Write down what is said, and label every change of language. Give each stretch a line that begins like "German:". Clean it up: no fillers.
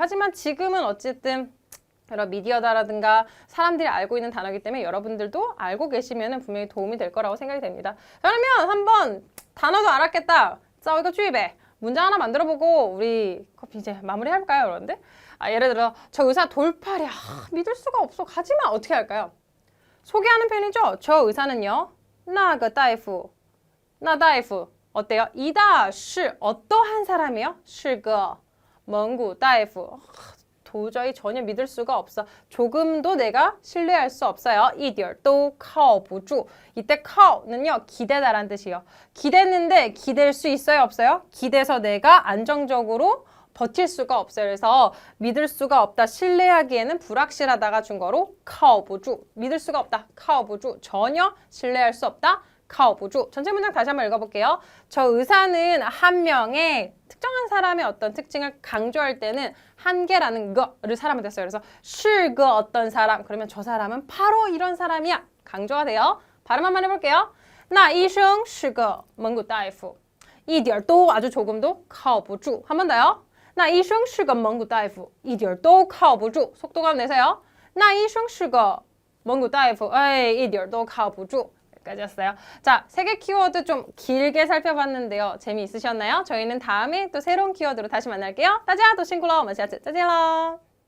Korean: 하지만 지금은 어쨌든 여러 미디어다라든가 사람들이 알고 있는 단어이기 때문에 여러분들도 알고 계시면 분명히 도움이 될 거라고 생각이 됩니다. 그러면 한번 단어도 알았겠다. 자, 이거 주입해. 문장 하나 만들어보고 우리 커피 이제 마무리할까요, 여러분들? 예를 들어 저 의사 돌팔이야. 믿을 수가 없어. 가지마. 어떻게 할까요? 소개하는 편이죠. 저 의사는요.
Chinese: 那个大夫那大夫
Korean: 어때요? 이다, 是 어떠한 사람이요?
Chinese: 是个蒙古大夫
Korean: 도저히 전혀 믿을 수가 없어. 조금도 내가 신뢰할 수 없어요.
Chinese: 一点都靠不住
Korean: 이때 靠는요 기대다라는 뜻이에요. 기대는데 기댈 수 있어요? 없어요? 기대서 내가 안정적으로 버틸 수가 없어요. 그래서 믿을 수가 없다, 신뢰하기에는 불확실하다가 중거로 靠不住 믿을 수가 없다, 靠不住 전혀 신뢰할 수 없다, 靠不住 전체 문장 다시 한번 읽어볼게요. 저 의사는 한 명의 특정한 사람의 어떤 특징을 강조할 때는 한 개라는 거를 사람한테 써요. 그래서 是个 어떤 사람 그러면 저 사람은 바로 이런 사람이야 강조가 돼요. 발음 한번 해볼게요.
Chinese: 那医生是个蒙古大夫一点都
Korean: 아주 조금도
Chinese: 靠不住
Korean: 한 번 더요.
Chinese: 那医生是个蒙古大夫一点都靠不住
Korean: 속도감 내세요.
Chinese: 那医生是个蒙古大夫一点都靠不住
Korean: 여기까지였어요. 자, 3개 키워드 좀 길게 살펴봤는데요. 재미있으셨나요? 저희는 다음에 또 새로운 키워드로 다시 만날게요.
Chinese: 大家都辛苦了，我们下次再见喽。